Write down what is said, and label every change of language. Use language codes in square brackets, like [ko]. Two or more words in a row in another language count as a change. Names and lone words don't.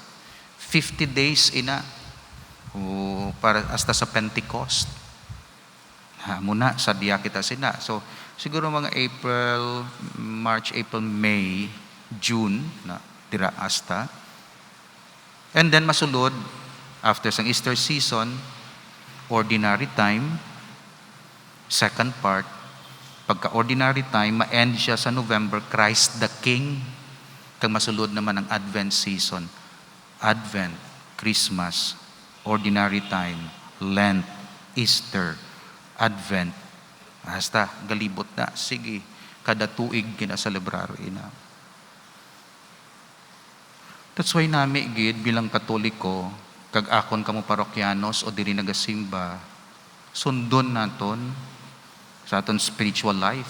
[hil] 50 days ina para hasta sa Pentecost. Muna sa diya kita sina. So siguro mga March, April, May, June na dira hasta. [en] And then masulod after sang Easter season, ordinary time, second part. [hil] Pagka [en] ordinary time, [hil] ma-end siya sa November, Christ the King. Kag masulod naman ang Advent season. [en] Advent, Christmas, ordinary time, Lent, Easter, Advent. [hil] Hasta galibot na. Sige, kada tuig kinaselebrar ina. [en] That's why [hil] nami gid bilang Katoliko, kag akon kamo parokyanos o diri nagasimba, sundon naton sa aton [en] spiritual life.